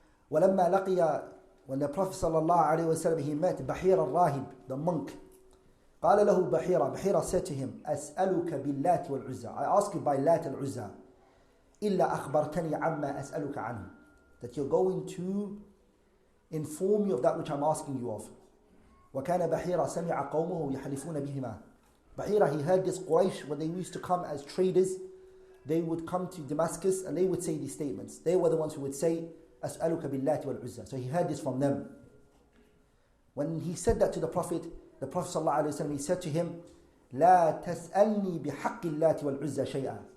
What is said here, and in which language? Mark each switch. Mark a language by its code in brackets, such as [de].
[ar] ولما لقي, [en] when the Prophet صلى الله عليه وسلم, he met بحير الراهب, the monk, [ar] قال له بحيرة [en] said to him, [ar] أسألك باللات والعزى, [en] I ask you by Lat and Uzza, [ar] إلا أخبرتني عما أسألك عنه, [en] that you're going to inform me of that which I'm asking you of. [ar] وكان بحيرة سمع قومه يحلفون بهما. [en] Bahira, he heard this Quraysh, when they used to come as traders, they would come to Damascus and they would say these statements. They were the ones who would say, [ar] أسألك باللات والعزى. [en] So he heard this from them. When he said that to the Prophet ﷺ, he said to him, [ar] لا تسألني بحق اللات والعزى شيئا.